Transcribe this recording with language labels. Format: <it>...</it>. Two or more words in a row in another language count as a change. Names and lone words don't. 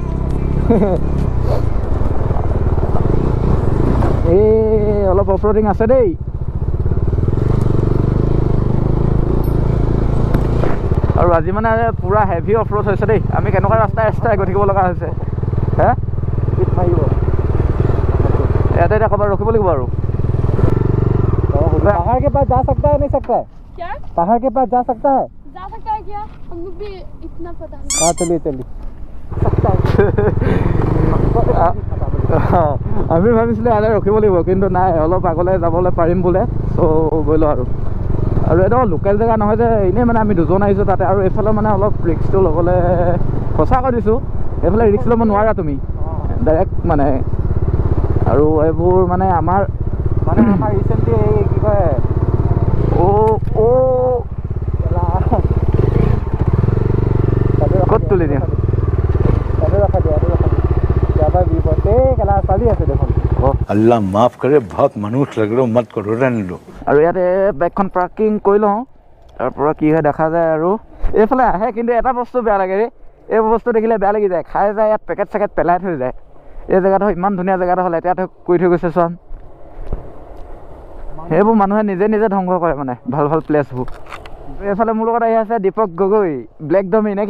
<as>এই অলপ অফৰোডিং আছে দেই আৰু আজি মানে পুৰা হেভি অফৰোড হৈছে দেই আমি কেনেকুৱা ৰাস্তাই গৈ থাকিব লগা হৈছে হে ইয়াতে এতিয়া ক'ৰবাত ৰখিব লাগিব আৰু</as> <hi>पहाड़ के पास जा सकता है नहीं सकता है क्या पहाड़ के पास जा सकता है क्या हम लोग भी इतना पता नहीं हाँ चलिए</hi> <as>আমি ভাবিছিলোঁ ইয়াতে ৰখিব লাগিব কিন্তু নাই অলপ আগলৈ যাবলৈ পাৰিম বোলে চ' গ'লোঁ আৰু এইটো লোকেল জেগা নহয় যে এনেই মানে আমি দুজন আহিছোঁ তাতে আৰু এইফালে মানে অলপ ৰিক্সটো ল'বলৈ সঁচা কৈ দিছোঁ এইফালে ৰিক্স ল'ব নোৱাৰা তুমি ডাইৰেক্ট মানে আৰু এইবোৰ মানে আমাৰ ৰিচেণ্টলি এই কি কয় ক'ত তুলি দিয়া</as> <hi>अल्लाह माफ करे बहुत मनुष्य लग रहे हो मत करो रहने दो</hi> <as>আৰু ইয়াতে বাইকখন পাৰ্কিং কৰি লওঁ তাৰপৰা কি হয় দেখা যায় আৰু এইফালে আহে কিন্তু এটা বস্তু বেয়া লাগে ৰে এই বস্তু দেখিলে বেয়া লাগি যায় খাই যায় ইয়াত পেকেট চেকেট পেলাই থৈ যায় এই জেগাটো ইমান ধুনীয়া জেগাটো হ'লে এতিয়া কৰি থৈ গৈছে চোন সেইবোৰ মানুহে নিজে নিজে ধ্বংস কৰে মানে ভাল ভাল প্লেচবোৰ এইফালে মোৰ লগত আহি আছে দীপক গগৈ ব্লেক ডমি নেকি</as>